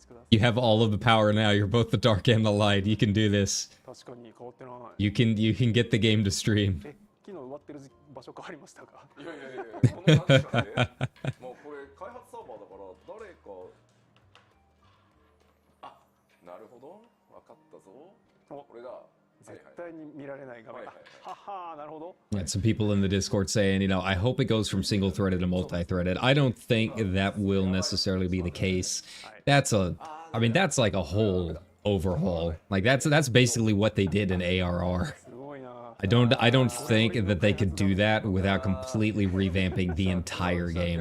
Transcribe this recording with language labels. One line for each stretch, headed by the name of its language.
English: You have all of the power now. You're both the dark and the light. You can do this.
Japanese: 確かに変わってない。
English: You can get the game to stream.
Japanese: 昨日終わってる場所変わりましたか？いやこの感じだね。もうこれ開発サーバーだから誰かなるほど分かったぞ。これだ。絶対に見られない画面。ははなるほど。
English: Yeah, some people in the Discord saying, I hope it goes from single-threaded to multi-threaded. I don't think that will necessarily be the case. That's like a whole overhaul. Like that's basically what they did in ARR. I don't think that they could do that without completely revamping the entire game.